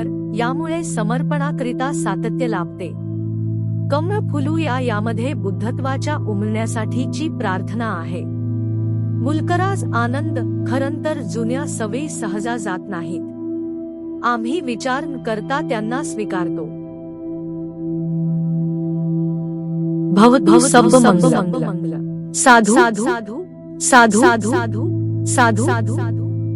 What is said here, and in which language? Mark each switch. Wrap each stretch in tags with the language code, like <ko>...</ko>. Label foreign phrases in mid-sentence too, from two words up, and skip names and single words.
<mr>यामुळे समर्पणाकरिता सातत्य लाभते. कमळ फुलूया यामध्ये बुद्धत्वाच्या उमलण्यासाठीची प्रार्थना आहे. मुल्कराज आनंद. खरंतर जुन्या सवयी सहजा जात नाहीत. आम्ही विचार न करता त्यांना स्वीकारतो.</mr> <sa>भवतु सर्वमंगलम्.</sa> <pi>साधु साधु साधु साधु साधु साधु.</pi>